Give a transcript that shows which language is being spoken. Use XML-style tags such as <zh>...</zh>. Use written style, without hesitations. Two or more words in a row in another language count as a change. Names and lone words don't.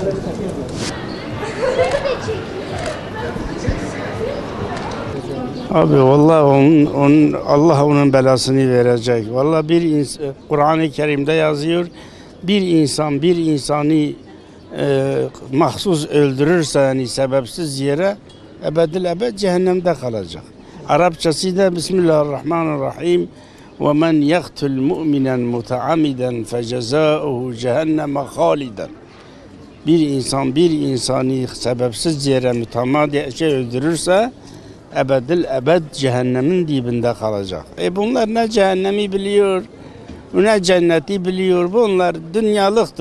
<tr>Abi vallahi Allah onun belasını verecek. Vallahi Kur'an-ı Kerim'de yazıyor. Bir insan bir insanı mahsus öldürürse yani sebepsiz yere ebedil cehennemde kalacak. Arapçası da Bismillahirrahmanirrahim.</tr> <ar>وَمَنْ يَقْتُلْ مُؤْمِنًا مُتَعَمِدًا فَجَزَاؤُهُ</ar> <tr>cehenneme haliden. Bir insan bir insanı sebepsiz yere mütemadi öldürürse ebed cehennemin dibinde kalacak. Bunlar ne cehennemi biliyor, ne cenneti biliyor. Bunlar dünyalıktır.</tr>